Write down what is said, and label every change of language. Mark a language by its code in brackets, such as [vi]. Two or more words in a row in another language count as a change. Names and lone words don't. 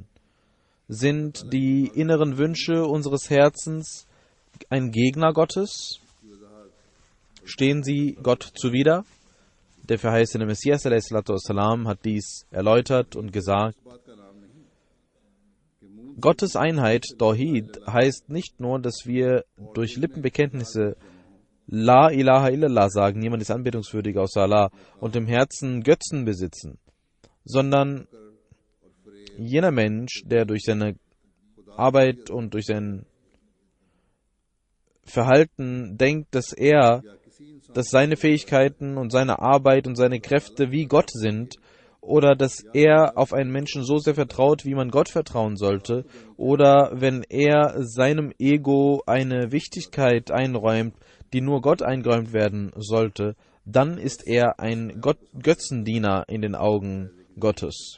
[de] Sind die inneren Wünsche unseres Herzens ein Gegner Gottes? Stehen sie Gott zuwider? Der verheißene Messias a.s. hat dies erläutert und gesagt: Gottes Einheit, Tawhid, heißt nicht nur, dass wir durch Lippenbekenntnisse [ar] لا إله إلا الله [de] sagen, niemand ist anbetungswürdig außer Allah, und im Herzen Götzen besitzen, sondern jener Mensch, der durch seine Arbeit und durch sein Verhalten denkt, dass seine Fähigkeiten und seine Arbeit und seine Kräfte wie Gott sind, oder dass er auf einen Menschen so sehr vertraut, wie man Gott vertrauen sollte, oder wenn er seinem Ego eine Wichtigkeit einräumt, die nur Gott eingeräumt werden sollte, dann ist er ein Götzendiener in den Augen Gottes.